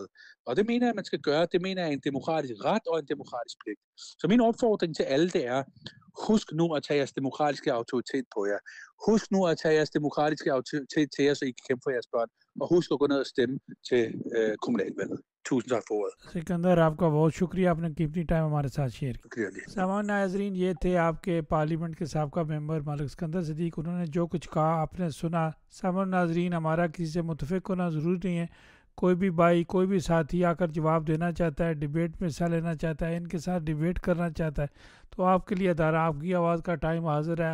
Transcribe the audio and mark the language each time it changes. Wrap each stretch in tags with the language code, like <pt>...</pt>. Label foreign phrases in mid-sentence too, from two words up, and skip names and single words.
<da>Og det mener jeg, at man skal gøre. Det mener jeg er en demokratisk ret og en demokratisk pligt. Så min opfordring til alle, det er, husk nu at tage jeres demokratiske autoritet på jer. Husk nu at tage jeres demokratiske autoritet til jer, så I kan kæmpe for jeres børn. Og husk at gå ned og stemme til kommunalvalget. Tusind tak for ordet.</da> <ur>سکندر، آپ کا بہت شکریہ، آپ نے قیمتی ٹائم ہمارے ساتھ شیئر کیا۔ شکریہ جی۔ سامان ناظرین، یہ تھے آپ کے پارلیمنٹ کے سابقہ ممبر ملک سکندر صدیق، انہوں نے جو کچھ کہا آپ نے سنا۔ سامان ناظرین، ہمارا کسی سے متفق ہونا ضروری نہیں ہے، کوئی بھی بھائی، کوئی بھی ساتھی آ کر جواب دینا چاہتا ہے، ڈیبیٹ میں حصہ لینا چاہتا ہے، ان کے ساتھ ڈیبیٹ کرنا چاہتا ہے، تو آپ کے لیے ادارہ آپ کی آواز کا ٹائم حاضر ہے۔</ur>